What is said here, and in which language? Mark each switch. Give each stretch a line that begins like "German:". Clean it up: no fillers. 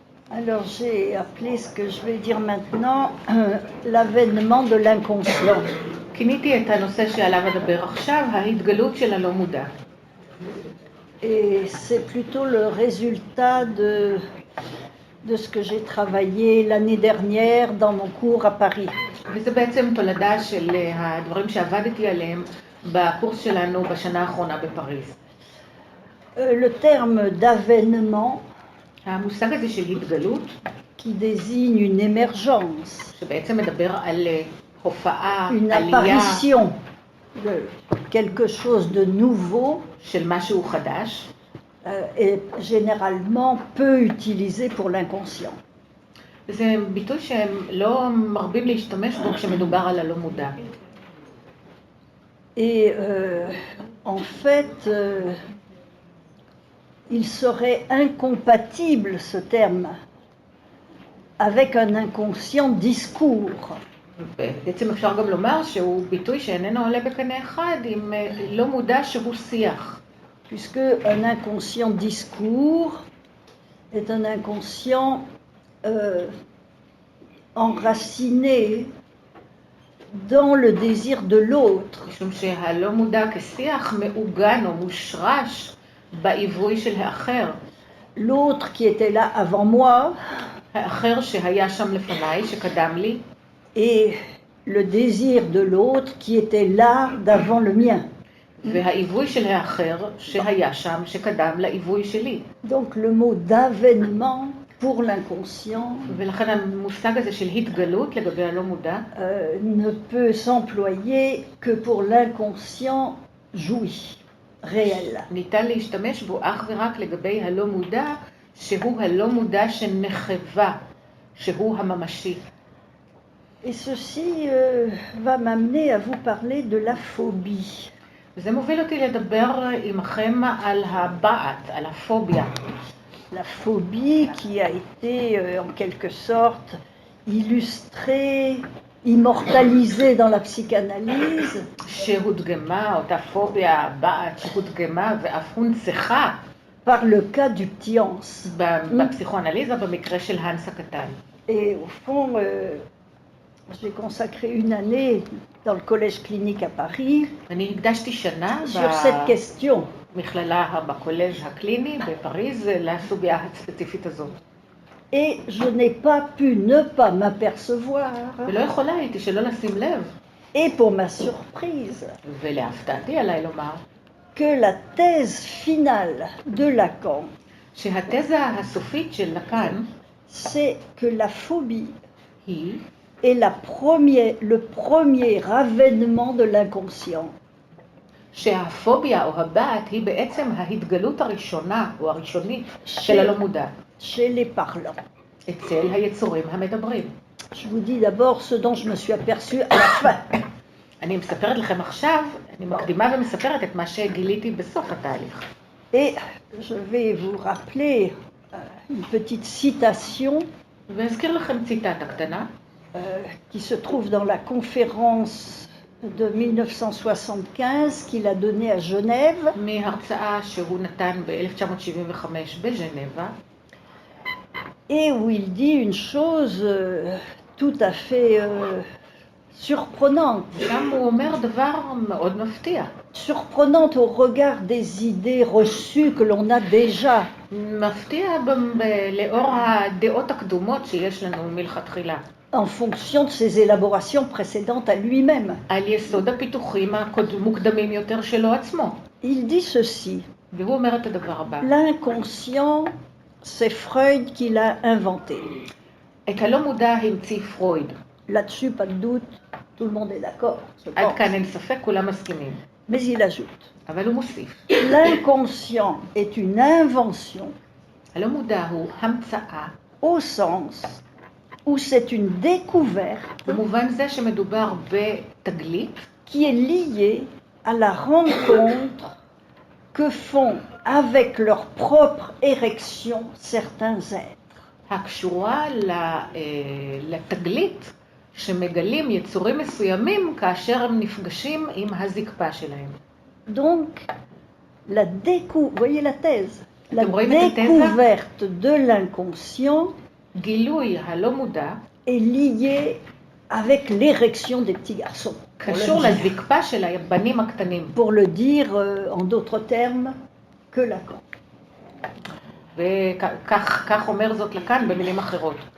French: Alors j'ai appelé ce que je vais dire maintenant l'avènement de l'inconscient.
Hebrew: כיניתי את הנושא שעליו אדבר עכשיו, ההתגלות של הלא מודע.
French: Et c'est plutôt le résultat de ce que j'ai travaillé l'année dernière dans mon cours à Paris.
Hebrew: וזה בעצם תולדה של הדברים שעבדתי עליהם בקורס שלנו בשנה האחרונה בפריז.
French: Le terme d'avènement,
Hebrew: המושג הזה של התגלות,
French: qui désigne une émergence,
Hebrew: שבעצם מדבר על הופעה,
French: une
Hebrew: עלייה
French: apparition de quelque chose de nouveau,
Hebrew: של משהו חדש,
French: est généralement peu utilisé pour l'inconscient.
Hebrew: זה ביטוי שהם לא מרבים להשתמש בו כשמדובר על הלא מודע.
French: Et en fait, il serait incompatible ce terme avec un inconscient discours.
Hebrew: בעצם אפשר גם לומר שהוא ביטוי שאיננו עולה בקנה אחד עם לא מודע שהוא שיח.
French: Puisque un inconscient discours est un inconscient enraciné dans le désir de l'autre.
Hebrew: משום שהלא מודע כשיח מעוגן או מושרש בעיווי של האחר.
French: L'autre qui était là avant moi,
Hebrew: האחר שהיה שם לפניי, שקדם לי,
French: et le désir de l'autre qui était là d'avant le mien.
Hebrew: והעיווי של האחר שהיה שם, שקדם לעיווי שלי.
French: Donc le mot d'avènement pour l'inconscient
Hebrew: ולכן המושג הזה של התגלות לגבי הלא מודע
French: ne peut s'employer que pour l'inconscient joui, réel.
Hebrew: ניתן להשתמש בו אך ורק לגבי הלא מודע, שהוא הלא מודע שנחווה, שהוא הממשי.
French: Et ceci va m'amener à vous parler de la phobie.
Hebrew: וזה מוביל אותי לדבר עמכם על הבעת, על הפוביה.
French: La phobie qui a été en quelque sorte illustrée, immortalisée dans la psychanalyse.
Hebrew: שהודגמה, אותה פוביה, הבעת שהודגמה ואף הונצחה.
French: Par le cas du petit Hans.
Hebrew: בפסיכואנליזה, במקרה של הנס הקטן.
French: Et au fond, j'ai consacré une année dans le collège clinique à Paris
Hebrew: אני הקדשתי שנה
French: sur cette question.
Hebrew: במכללה בקולג' הקליני בפריז לסוגיה הספציפית הזאת.
French: Et je n'ai pas pu ne pas m'apercevoir,
Hebrew: ולא יכולה הייתי שלא לשים לב,
French: et pour ma surprise,
Hebrew: ולהפתעתי עליי לומר,
French: que la thèse finale de Lacan,
Hebrew: שהתזה הסופית של לקאן
French: c'est que la phobie
Hebrew: היא
French: est le premier avènement de l'inconscient.
Hebrew: שהפוביה או הבעת היא בעצם ההתגלות הראשונה או הראשונית של הלא מודע.
French: Chez les parlants.
Hebrew: אצל היצורים המדברים.
French: Je vous dis d'abord ce dont je me suis aperçue à la fin.
Hebrew: אני מספרת לכם עכשיו, אני מקדימה ומספרת את מה שגיליתי בסוף התהליך.
French: Et je vais vous rappeler une petite citation
Hebrew: ואזכיר לכם ציטטה קטנה,
French: qui se trouve dans la conférence de 1975 qu'il a donnée à Genève.
Hebrew: מהרצאה שהוא נתן ב-1975 בז'נבה.
French: Et où il dit une chose tout à fait surprenante.
Hebrew: שם הוא אומר דבר מאוד מפתיע.
French: Surprenante au regard des idées reçues que l'on a déjà.
Hebrew: מפתיע לאור הדעות הקדומות שיש לנו מלכתחילה.
French: En fonction de ses élaborations précédentes à lui-même.
Hebrew: על יסוד הפיתוחים המוקדמים יותר שלו עצמו.
French: Il dit ceci.
Hebrew: והוא אומר את הדבר הבא.
French: L'inconscient, c'est Freud qui l'a inventé.
Hebrew: את הלא מודע המציא פרויד.
French: Là-dessus, pas de doute, tout le monde est d'accord.
Hebrew: עד כאן אין ספק, כולם מסכימים.
French: Mais il ajoute.
Hebrew: אבל הוא מוסיף.
French: L'inconscient est une invention.
Hebrew: הלא מודע הוא המצאה.
French: Au sens où c'est une découverte
Hebrew: במובן זה שמדובר בתגלית
French: qui est liée à la rencontre que font avec leur propre érection certains êtres.
Hebrew: הקשורה לתגלית שמגלים יצורים מסוימים כאשר הם נפגשים עם הזקפה שלהם.
French: Donc, vous voyez la thèse, La
Hebrew: אתם רואים את התזה?
French: découverte de l'inconscient
Hebrew: גילוי הלא מודע
French: est liée avec l'érection des petits garçons.
Hebrew: קשור לזקפה של הבנים הקטנים.
French: Pour le dire en d'autres termes que Lacan.
Hebrew: וכך אומר זאת לקאן במילים אחרות.